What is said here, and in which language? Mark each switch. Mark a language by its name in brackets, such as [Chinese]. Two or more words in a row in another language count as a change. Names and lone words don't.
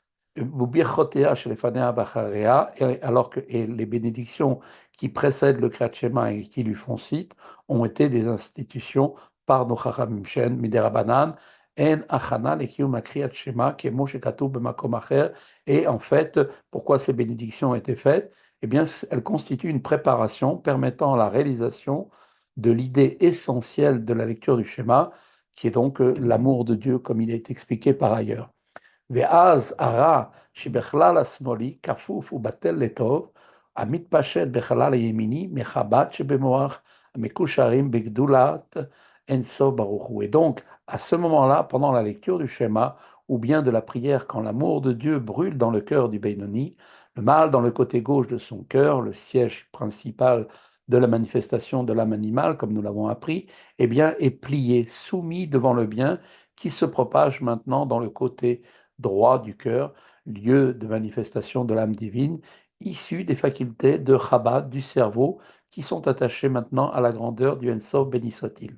[French] alors que et les bénédictions qui précèdent le Kriyat Shema et qui lui font suite ont été des institutions par nos Chachamim [Hebrew] שהן מדרבנן הן הכנה לקיום קריאת שמע כמו שכתוב במקום אחר. [French] Et en fait, pourquoi ces bénédictions ont été faites? Eh bien, elles constituent une préparation permettant la réalisation de l'idée essentielle de la lecture du schéma, qui est donc l'amour de Dieu, comme il est expliqué par ailleurs. [Hebrew] ואז הרע שבכלל השמאלי כפוף ובטל לטוב, המתפשט בחלל הימיני מחב"ד שבמוח המקושרים בגדולת אין סוף ברוך הוא. [French] Et donc, à ce moment-là, pendant la lecture du schéma, ou bien de la prière, quand l'amour de Dieu brûle dans le cœur du Beinoni, le mal dans le côté gauche de son cœur, le siège principal de la manifestation de l'âme animale, comme nous l'avons appris, eh bien, est plié, soumis devant le bien qui se propage maintenant dans le côté droit du cœur, lieu de manifestation de l'âme divine, issu des facultés de Chabad, du cerveau, qui sont attachées maintenant à la grandeur du Ensof, béni soit-il.